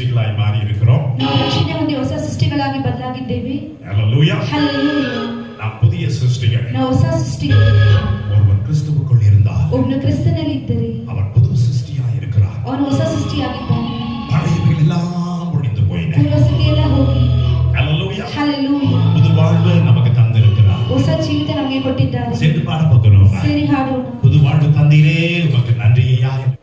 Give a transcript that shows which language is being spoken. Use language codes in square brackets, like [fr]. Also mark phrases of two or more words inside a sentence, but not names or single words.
[ta] சிருஷ்டிகளாய் மாறி இருக்கிறோம். [kn] ನಾವು ರಕ್ಷಣೆ ಹೊಂದಿ ಹೊಸ ಸೃಷ್ಟಿಗಳಾಗಿ ಬದಲಾಗಿದ್ದೇವೆ. [ta] ஹalleluya. [kn] ಹಲ್ಲೆಲೂಯಾ. [ta] நாம் புதிய சிருஷ்டிகள். [kn] ನಾವು ಹೊಸ ಸೃಷ್ಟಿಗಳು. [ta] ஒருவன் கிறிஸ்துவுக்குள் இருந்தால் [kn] ಒಬ್ಬನು ಕ್ರಿಸ್ತನಲ್ಲಿ ಇದ್ದರೆ [ta] அவன் புது சிருஷ்டியாய் இருக்கிறான். [kn] ಅವನು ಹೊಸ ಸೃಷ್ಟಿಯಾಗಿದ್ದಾನೆ. [ta] பழையவைகள் எல்லாம் ஒழிந்து போயின. [kn] ಪೂರ್ವಸ್ಥಿತಿ ಎಲ್ಲ ಹೋಗಿ. [ta] ஹalleluya. [kn] ಹಲ್ಲೆಲೂಯಾ. [ta] புது வாழ்வு நமக்கு தந்திருக்கிறார். [kn] ಹೊಸ ಜೀವಿತ ನಮಗೆ ಕೊಟ್ಟಿದ್ದಾರೆ. [ta] சேர்ந்து பாட போகிறோம். [kn] ಸೇರಿ ಹಾಡೋಣ. [ta] புது வாழ்வு தந்தீரே உமக்கு நன்றியா.